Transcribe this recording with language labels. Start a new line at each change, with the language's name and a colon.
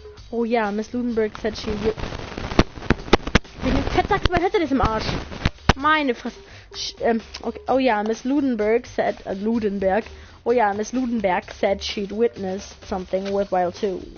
English: Oh yeah, Miss Ludenberg said she...
German: Wegen Fettsack, mein Headset ist im Arsch. Meine Fresse.
English: Okay. Oh yeah, Miss Ludenberg said... Ludenberg. Oh yeah, Miss Ludenberg said she'd witnessed something worthwhile too.